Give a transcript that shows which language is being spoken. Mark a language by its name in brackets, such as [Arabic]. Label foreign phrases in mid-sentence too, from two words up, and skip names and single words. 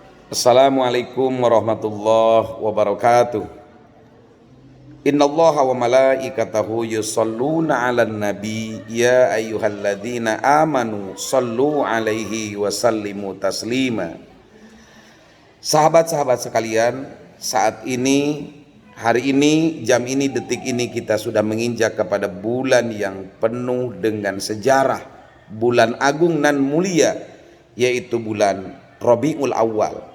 [Arabic] السلام عليكم ورحمة الله وبركاته. إن الله وملائكته يصلون على النبي يا أيها الذين آمنوا صلوا عليه وسلموا تسليما. [Indonesian] Sahabat-sahabat sekalian, saat ini, hari ini, jam ini, detik ini kita sudah menginjak kepada bulan yang penuh dengan sejarah, bulan agung nan mulia, yaitu bulan Rabiul Awal.